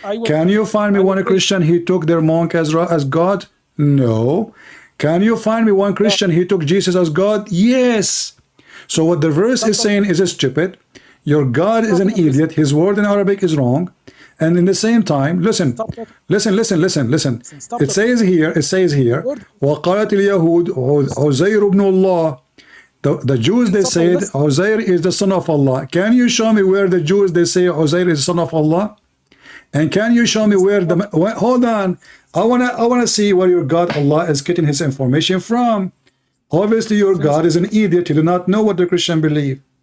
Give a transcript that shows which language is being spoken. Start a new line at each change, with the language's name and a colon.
English: Can you find me one Christian he took their monk as God? No. Can you find me one Christian he took Jesus as God? Yes. So what the verse is saying is stupid. Your God is an idiot. His word in Arabic is wrong. And in the same time, listen. It says here,
Arabic: وَقَالَتِ الْيَهُودُ عُزَيْرُ بْنُ اللَّهِ.
English: The Jews, they said Uzair is the son of Allah. Can you show me where the Jews, they say Uzair is the son of Allah? And can you show me where hold on. I wanna see where your God Allah is getting his information from. Obviously your God is an idiot. He do not know what the Christian believe.